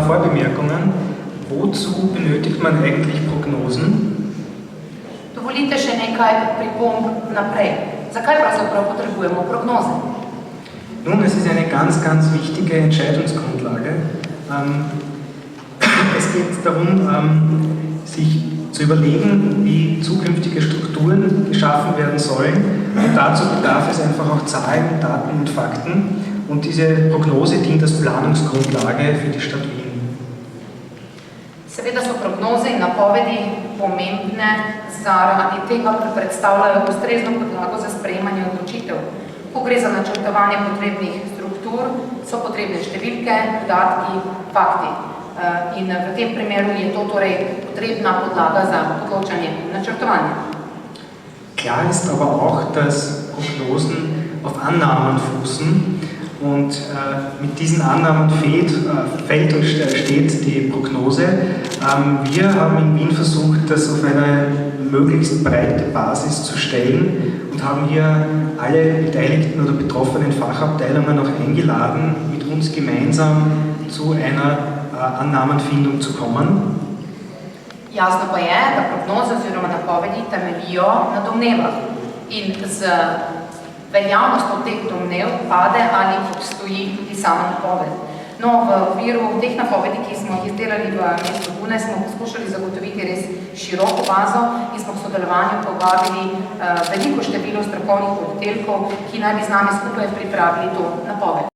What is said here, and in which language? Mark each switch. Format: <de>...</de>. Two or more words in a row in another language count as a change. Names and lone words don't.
<de>Vorbemerkungen. Wozu benötigt man eigentlich Prognosen?</de> <sl>Dovolite še nekaj pripomb naprej. Zakaj pravzaprav potrebujemo prognoze?</sl> <de>Nun, es ist eine ganz, ganz wichtige Entscheidungsgrundlage. Es geht darum, sich zu überlegen, wie zukünftige Strukturen geschaffen werden sollen. Und dazu bedarf es einfach auch Zahlen, Daten und Fakten. Und diese Prognose dient als Planungsgrundlage für die Stadt Wien.</de> <sl>Seveda so prognoze in napovedi pomembne zaradi tega, ker predstavljajo ustrezno podlago za sprejemanje odločitev. Ko gre za načrtovanje potrebnih struktur, so potrebne številke, podatki, fakti. In v tem primeru je to torej potrebna podlaga za odločanje in načrtovanje.</sl> <de>Klar ist aber auch, dass Prognosen auf Annahmen fußen und mit diesen Annahmen fällt und steht die Prognose. Wir haben in Wien versucht, das auf eine möglichst breite Basis zu stellen und haben hier alle beteiligten oder betroffenen Fachabteilungen auch eingeladen, mit uns gemeinsam zu einer Annahmenfindung zu kommen.</de> <sl>Jasno pa je, da prognoze oziroma napovedi temeljijo na domnevah in z veljavnostjo teh domnev pade ali obstoji tudi sama napoved. No, v okviru teh napovedi, ki smo jih izdelali v mestu Dunaj, smo poskušali zagotoviti res široko bazo in smo v sodelovanju povabili veliko število strokovnih oddelkov, ki naj bi z nami skupaj pripravili to napoved.</sl>